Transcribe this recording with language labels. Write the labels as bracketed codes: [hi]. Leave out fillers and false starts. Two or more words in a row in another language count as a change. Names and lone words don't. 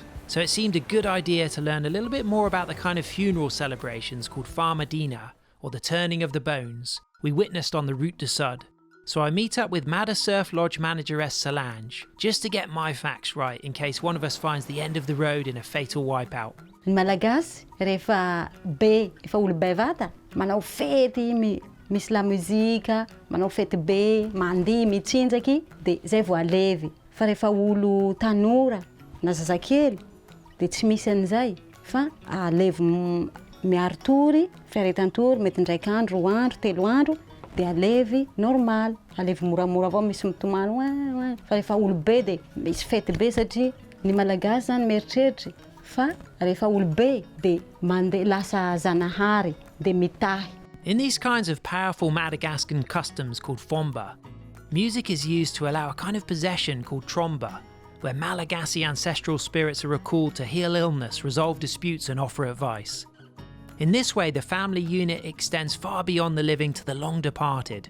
[en] So it seemed a good idea to learn a little bit more about the kind of funeral celebrations called Farmadina, or the turning of the bones, we witnessed on the route to Sud. So I meet up with Mada Surf Lodge manageress Solange, just to get my facts right in case one of us finds the end of the road in a fatal wipeout. [mg] Ny Malagasy, rehefa be, efa olo bevata, manao fety, misy la muzika, manao fety be, mandihy, mitsinjaky, de zay vao alevy. Fa rehefa olo tanora na zazakely, de tsy misy an'izay, fa alevy miaro tory, fiaretan-tory, mety ndraiky andro, 2 andro, 3 andro, de alevy normal, alevy moramora avao, misy mitomany, fa rehefa olo be de misy fety be satria ny Malagasy zany mieritreritry, fa rehefa olo be de mandeha lasa zanahary, de mitahy. [en] In these kinds of powerful Madagascan customs called fomba, music is used to allow a kind of possession called tromba, where Malagasy ancestral spirits are recalled to heal illness, resolve disputes and offer advice. In this way, the family unit extends far beyond the living to the long departed.